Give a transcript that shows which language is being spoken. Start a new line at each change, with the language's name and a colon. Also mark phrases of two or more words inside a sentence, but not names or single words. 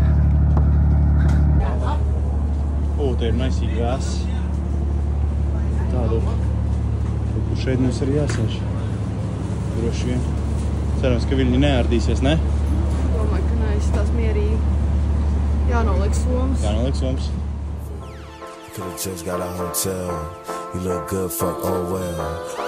Latvian: Te ir maisīgi vēs. Tādu. Kur šeit mums arī jāsēž. Droši vien. Cerams, ka viņi neārdīsies, ne? Domāju, ka neizstās mierīgi. Jānoliek somas. Jānoliek somas.
English: Could've just got a hotel. You look good, fuck, oh well.